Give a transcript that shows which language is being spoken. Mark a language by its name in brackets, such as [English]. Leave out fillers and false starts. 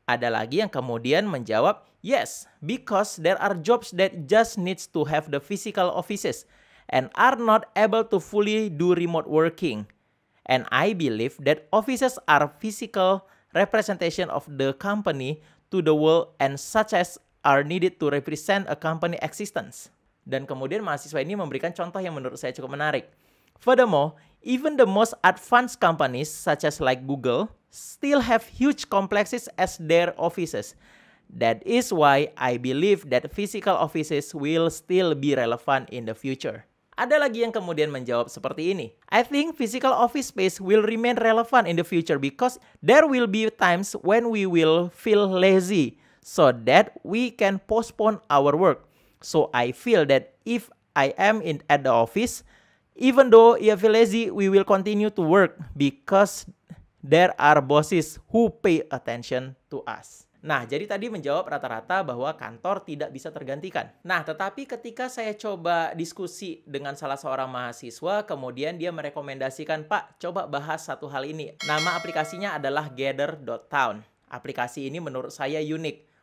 [Indonesian] Ada lagi yang kemudian menjawab, [English] yes, because there are jobs that just needs to have the physical offices and are not able to fully do remote working. And I believe that offices are physical representation of the company to the world and such as are needed to represent a company existence. [Indonesian] Dan kemudian mahasiswa ini memberikan contoh yang menurut saya cukup menarik. [English] Furthermore, even the most advanced companies such as like Google still have huge complexes as their offices. That is why I believe that physical offices will still be relevant in the future. [Indonesian] Ada lagi yang kemudian menjawab seperti ini. [English] I think physical office space will remain relevant in the future because there will be times when we will feel lazy so that we can postpone our work. So I feel that if I am at the office, even though I feel lazy, we will continue to work because there are bosses who pay attention to us. [Indonesian] Nah, jadi tadi menjawab rata-rata bahwa kantor tidak bisa tergantikan. Nah, tetapi ketika saya coba diskusi dengan salah seorang mahasiswa, kemudian dia merekomendasikan, Pak, coba bahas satu hal ini. Nama aplikasinya adalah Gather.town. Aplikasi ini menurut saya unik.